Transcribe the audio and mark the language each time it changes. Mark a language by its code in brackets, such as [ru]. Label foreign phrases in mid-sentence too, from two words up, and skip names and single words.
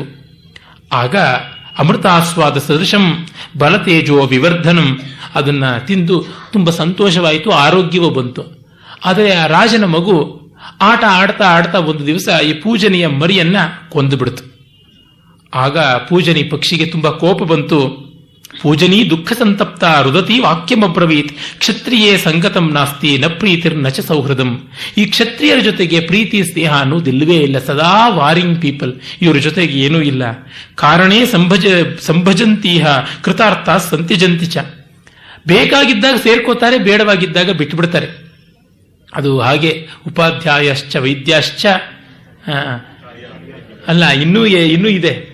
[kn] ಆಗ [sa] ಅಮೃತಾಸ್ವಾದ ಸದೃಶಂ ಬಲತೇಜೋ ವಿವರ್ಧನಂ, [kn] ಅದನ್ನ ತಿಂದು ತುಂಬ ಸಂತೋಷವಾಯಿತು, ಆರೋಗ್ಯವೂ ಬಂತು. ಆದರೆ ಆ ರಾಜನ ಮಗು ಆಟ ಆಡ್ತಾ ಒಂದು ದಿವಸ ಈ ಪೂಜನಿಯ ಮರಿಯನ್ನ ಕೊಂದು ಬಿಡ್ತು. ಆಗ ಪೂಜನಿ ಪಕ್ಷಿಗೆ ತುಂಬಾ ಕೋಪ ಬಂತು. [sa] ಪೂಜನಿ ದುಃಖ ಸಂತಪ್ತ ರುದತಿ ವಾಕ್ಯಮಬ್ರವೀತ್ ಕ್ಷತ್ರಿಯೇ ಸಂಗತಂ ನಾಸ್ತಿ ನ ಪ್ರೀತಿರ್ ನಚ ಸೌಹೃದಂ. [kn] ಈ ಕ್ಷತ್ರಿಯರ ಜೊತೆಗೆ ಪ್ರೀತಿ ಸ್ನೇಹ ಅನ್ನೋದಿಲ್ಲವೇ ಇಲ್ಲ, ಸದಾ [en] warring people, [kn] ಇವರ ಜೊತೆಗೆ ಏನೂ ಇಲ್ಲ. [sa] ಕಾರಣೇ ಸಂಭಜಂತೀಹ ಕೃತಾರ್ಥ ಸಂತ್ಯಜಂತಿ ಚ. [kn] ಬೇಕಾಗಿದ್ದಾಗ ಸೇರ್ಕೋತಾರೆ, ಬೇಡವಾಗಿದ್ದಾಗ ಬಿಟ್ಟುಬಿಡ್ತಾರೆ. ಅದು ಹಾಗೆ [sa] ಉಪಾಧ್ಯಾಯಶ್ಚ ವೈದ್ಯಾಶ್ಚ [kn] ಅಲ್ಲ, ಇನ್ನೂ ಇದೆ.